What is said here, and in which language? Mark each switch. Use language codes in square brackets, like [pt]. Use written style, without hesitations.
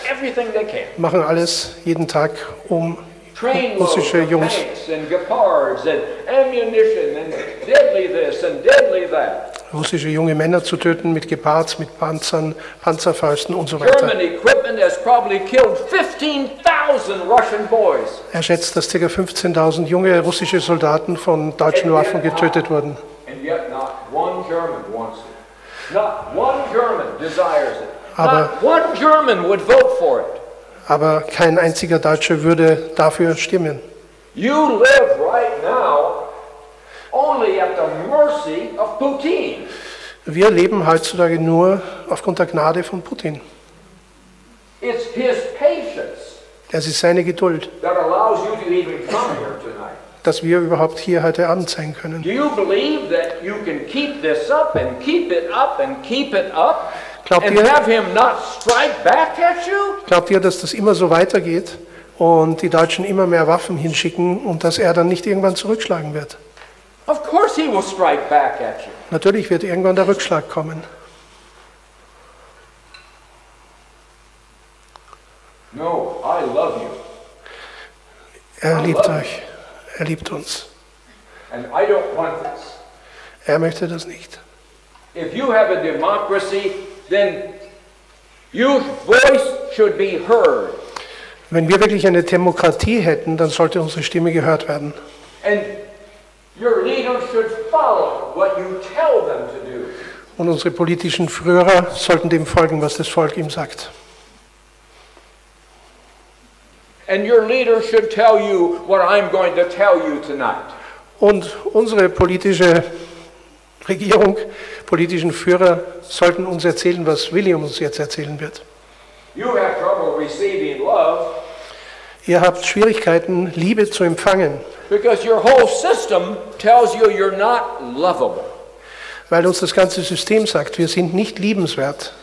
[en] Everything they can. [de] machen alles jeden Tag, um [en] Trainloads [de] russische [en] of [de] Jungs, [en] tanks and gepards and ammunition and deadly this and deadly that. [de] russische junge Männer zu töten mit Gepards, mit Panzern, Panzerfäusten und so weiter. [en] German equipment has probably killed 15,000 Russian boys. [de] Er schätzt, dass ca. 15.000 junge russische Soldaten von deutschen Waffen getötet wurden. [en] And yet not one German wants it. Not one German desires it. Not one German would vote for it. [de] Aber kein einziger Deutscher würde dafür stimmen. [en] You live right now only at the mercy of Putin. [de] Wir leben heutzutage nur aufgrund der Gnade von Putin. [en] It's his patience [de] Es ist seine Geduld, [en] that allows you to even come here tonight. [de] dass wir überhaupt hier heute Abend sein können. [en] Do you believe that you can keep this up and keep it up and keep it up [de] Glaubt [en] and [de] ihr, [en] have him not strike back at you? [de] glaubt ihr, dass das immer so weitergeht und die Deutschen immer mehr Waffen hinschicken und dass er dann nicht irgendwann zurückschlagen wird? [en] Of course he will strike back at you. [de] Natürlich wird irgendwann der Rückschlag kommen. [en] No, I love you. [de] Er liebt euch. Er liebt uns. [en] And I don't want this. [de] Er möchte das nicht. [en] If you have a democracy, then your voice should be heard. [de] Wenn wir wirklich eine Demokratie hätten, dann sollte unsere Stimme gehört werden. [en] And your leaders should follow what you tell them to do. [de] Und unsere politischen Führer sollten dem folgen, was das Volk ihm sagt. [en] And your leader should tell you what I'm going to tell you tonight. [de] Und unsere politische Regierung, politischen Führer sollten uns erzählen, was William uns jetzt erzählen wird. [en] You have trouble receiving love [de] Ihr habt Schwierigkeiten, Liebe zu empfangen, [en] because your whole system tells you you're not lovable. [de] weil uns das ganze System sagt, wir sind nicht liebenswert.